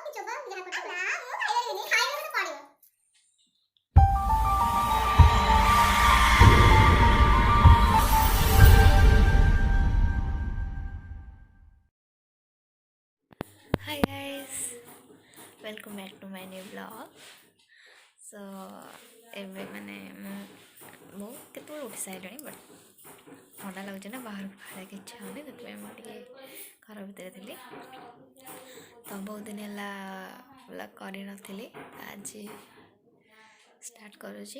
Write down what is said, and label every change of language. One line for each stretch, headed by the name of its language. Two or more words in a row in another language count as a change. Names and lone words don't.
English: Hi guys, welcome back to my new vlog.
Odia: So ଏବେ ମାନେ ମୁଁ କେତେବେଳେ ଉଠି ସାରିଲିଣି ବଟ୍ ଥଣ୍ଡା ଲାଗୁଛି ନା ବାହାରକୁ ବାହାରିବାକୁ ଇଚ୍ଛା ହେଉନି, ସେଥିପାଇଁ ମୁଁ ଟିକେ ଘର ଭିତରେ ଥିଲି। ତ ବହୁତ ଦିନ ହେଲା ଭ୍ଲଗ୍ କରିନଥିଲି, ଆଜି ଷ୍ଟାର୍ଟ କରୁଛି।